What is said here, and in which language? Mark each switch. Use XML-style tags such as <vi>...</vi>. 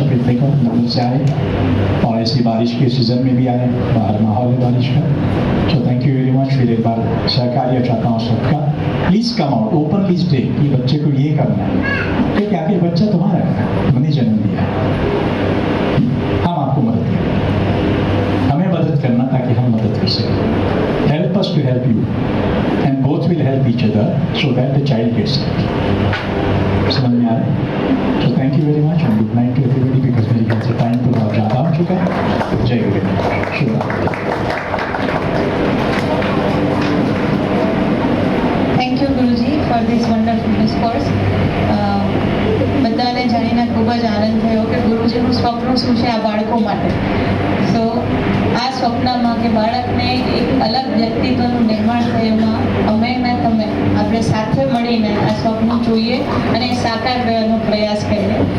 <hi>अभी देखो नगर से आए और ऐसी बारिश के सीजन में भी आए, बाहर माहौल है बारिश का।</hi> <en>So thank you very much.</en> <hi>फिर एक बार सहकार्य चाहता हूँ सबका,</hi> <en>please come out, openly stay</en> <hi>कि बच्चे को ये करना है, क्योंकि आखिर बच्चा तुम्हारा है, हमने जन्म दिया है, हम आपको मदद करें, हमें मदद करना ताकि हम मदद कर सकें।</hi> <en>Help us to help you and both will help each other so that the child gets it.</en> <hi>समझ में आ रहा है?</hi> <en>So thank you very much and good night to everybody because</en> <hi>मेरे ख्याल से टाइम तो बहुत ज़्यादा हो चुका है। जय गुरु, शुभ रात्रि।</hi> <en>Thank you ગુરુજી for this wonderful discourse.</en> <gu>બધાને જાણીને ખૂબ જ આનંદ થયો કે ગુરુજીનું સ્વપ્ન શું છે આ બાળકો માટે. સો આ સ્વપ્નમાં કે બાળકને એક અલગ વ્યક્તિત્વનું નિર્માણ થાય એમાં અમે ને તમે આપણે સાથે મળીને આ સ્વપ્ન જોઈએ અને સાકાર કરવાનો પ્રયાસ કરીએ.</gu>